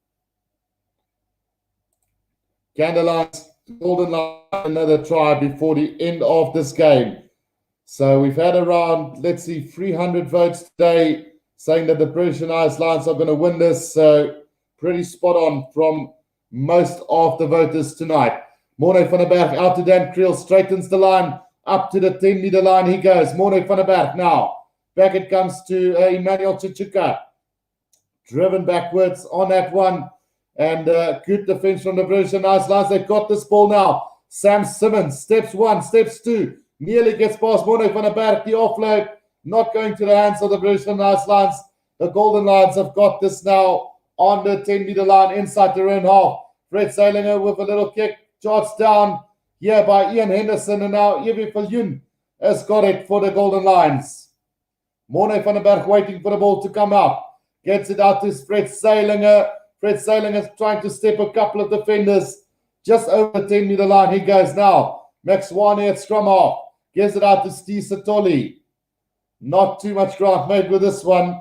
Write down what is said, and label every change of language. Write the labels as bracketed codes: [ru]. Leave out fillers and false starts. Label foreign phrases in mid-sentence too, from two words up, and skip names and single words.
[en] Can the Lions, Golden Lions, another try before the end of this game? So we've had around, 300 votes today saying that the British and Irish Lions are going to win this. So pretty spot on from most of the voters tonight. Morne van der Berg out to Dan Creel, straightens the line up to the 10-meter line. He goes. Morne van der Berg now. Back it comes to Emmanuel Chichuka. Driven backwards on that one. And good defense from the British and Irish Lions. They've got this ball now. Sam Simmons, steps 1, steps 2. Nearly gets past Morne van der Berg. The offload not going to the hands of the British and Irish Lions. The Golden Lions have got this now on the 10-meter line inside their own half. Fred Zainlinger with a little kick. Charged down here by Ian Henderson, and now Evie Viljoen has got it for the Golden Lions. Morne van der Berg waiting for the ball to come out. Gets it out to Fred Zainlinger. Fred Zainlinger is trying to step a couple of defenders just over the 10-meter line. He goes now. Max Wane at scrum half. Gives it out to Steve Satoli. Not too much ground made with this one.